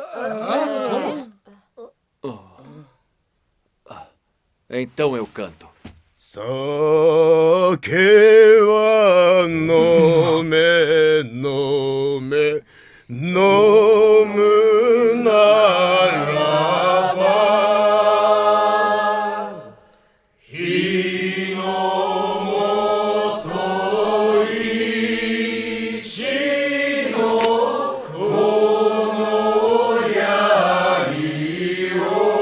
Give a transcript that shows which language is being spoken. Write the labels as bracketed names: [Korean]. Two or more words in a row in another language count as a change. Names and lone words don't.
[Portuguese] Então eu canto. [Japanese] Sake wa nome, nome, nomu naraba, hi no moto ichi no kono yari o